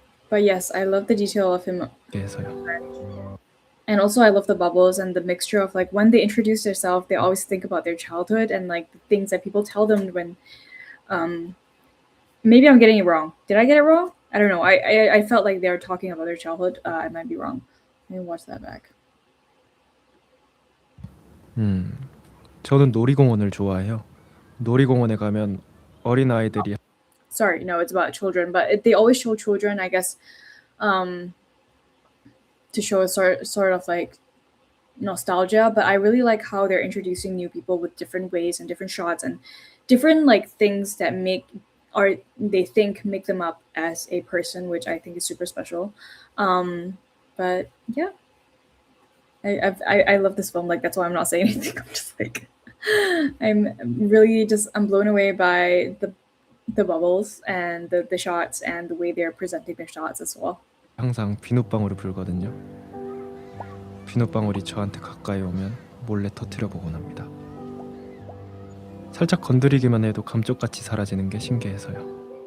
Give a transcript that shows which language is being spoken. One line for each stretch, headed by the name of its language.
English: But yes, I love the detail of him. And also I love the bubbles and the mixture of like when they introduce themselves, they always think about their childhood and like the things that people tell them when maybe I'm getting it wrong. Did I get it wrong? I don't know. I felt like they were talking about their childhood. I might be wrong. Let me watch that back.
Korean: 저는 놀이공원을 좋아해요. 놀이공원에 가면 어린 아이들이
English: Sorry, no, it's about children, but they always show children, I guess, to show a sort of like nostalgia. But I really like how they're introducing new people with different ways and different shots and different like things that make or they think make them up as a person, which I think is super special. But yeah, I love this film. Like that's why I'm not saying anything. I'm just like I'm blown away by the bubbles and the shots and the way they're presenting their shots as well.
Korean: 항상 비눗방울을 불거든요. 비눗방울이 저한테 가까이 오면 몰래 터뜨려 보곤 합니다. 살짝 건드리기만 해도 감쪽같이 사라지는 게 신기해서요.